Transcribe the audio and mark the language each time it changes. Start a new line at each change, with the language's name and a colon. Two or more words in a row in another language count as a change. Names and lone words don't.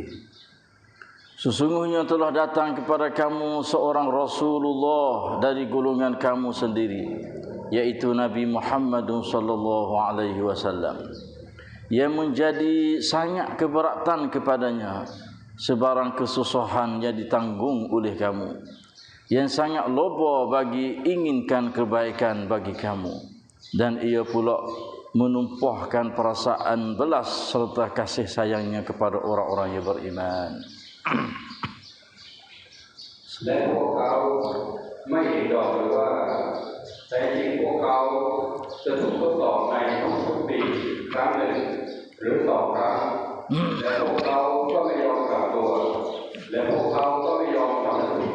Malay: Sesungguhnya telah datang kepada kamu seorang Rasulullah dari golongan kamu sendiri, yaitu Nabi Muhammad SAW, yang menjadi sangat keberatan kepadanya sebarang kesusahan yang ditanggung oleh kamu, yang sangat loba bagi inginkan kebaikan bagi kamu. dan ia pula menumpahkan perasaan belas serta kasih sayangnya kepada orang-orang yang beriman.
Thai: และพวกเขาไม่เห็นดอกเลยว่าแต่จริงพวกเขาจะถูกทดสอบในทุกๆปีครั้งหนึ่งหรือสองครั้งและพวกเขาก็ไม่ยอมกลับตัวและพวกเขาก็ไม่ยอมทำสิ่ง